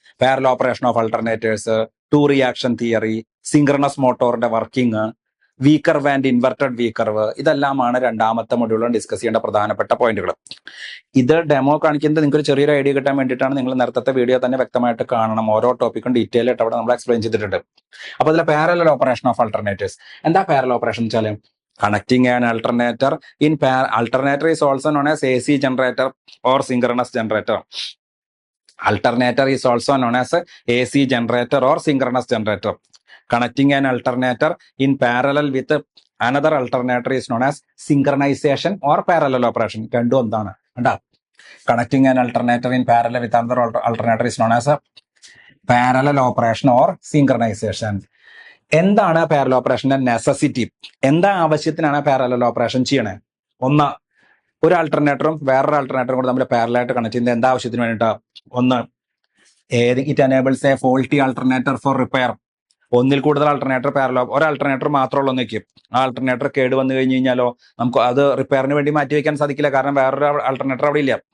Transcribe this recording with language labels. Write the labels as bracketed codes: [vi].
[ml] Parallel operation of ആൾട്ടർനേറ്റേഴ്സ്, to reaction theory, synchronous മോട്ടോറിന്റെ working, V curve and inverted V curve, ഇതെല്ലാമാണ് രണ്ടാമത്തെ മൊഡ്യൂളിൽ discuss ചെയ്യേണ്ട പ്രധാനപ്പെട്ട പോയിന്റുകൾ. ഇത് ഡെമോ കാണിക്കുന്നത് നിങ്ങൾക്ക് ഒരു ചെറിയൊരു ഐഡിയ കിട്ടാൻ വേണ്ടിയിട്ടാണ്. നിങ്ങൾ നേരത്തെ വീഡിയോ തന്നെ വ്യക്തമായിട്ട് കാണണം. ഓരോ ടോപ്പിക്കും ഡീറ്റെയിൽ ആയിട്ട് അവിടെ നമ്മൾ എക്സ്പ്ലെയിൻ ചെയ്തിട്ടുണ്ട്. അപ്പോൾ ഇതിലെ പാരലൽ ഓപ്പറേഷൻ ഓഫ് ആൾട്ടർനേറ്റേഴ്സ് എന്താ? പാരലൽ ഓപ്പറേഷൻ വെച്ചാൽ [en] connecting an alternator in alternator is also known as AC generator or synchronous generator. Alternator is also known as AC generator or synchronous generator. Connecting an alternator in parallel with another alternator is known as synchronization or parallel operation. [ml] രണ്ടും എന്താണ്? കണ്ടാ? [en] Connecting an alternator in parallel with another alternator is known as a parallel operation or synchronization. [ml] എന്താണ് parallel ഓപ്പറേഷന്റെ necessity? എന്താ ആവശ്യത്തിനാണ് parallel operation ചെയ്യണേ? ഒന്ന്, ഒരു ആൾട്ടർനേറ്ററും വേറൊരു ആൾട്ടർനേറ്ററും കൂടെ നമ്മൾ പാരലായിട്ട് കണക്ട് ചെയ്യുന്നത് എന്താ ആവശ്യത്തിന് വേണ്ടിയിട്ടാ? [en] ഒന്ന്, it enables a faulty alternator for repair. [ml] ഒന്നിൽ കൂടുതൽ ആൾട്ടർനേറ്റർ ഒരു ആൾട്ടർനേറ്റർ മാത്രമുള്ള ഒന്നിക്കും ആ ആൾട്ടർനേറ്റർ കേട് വന്നു കഴിഞ്ഞ് കഴിഞ്ഞാലോ നമുക്ക് അത് റിപ്പയറിന് വേണ്ടി മാറ്റി വെക്കാൻ സാധിക്കില്ല, കാരണം വേറൊരു ആൾട്ടർനേറ്റർ അവിടെ ഇല്ല.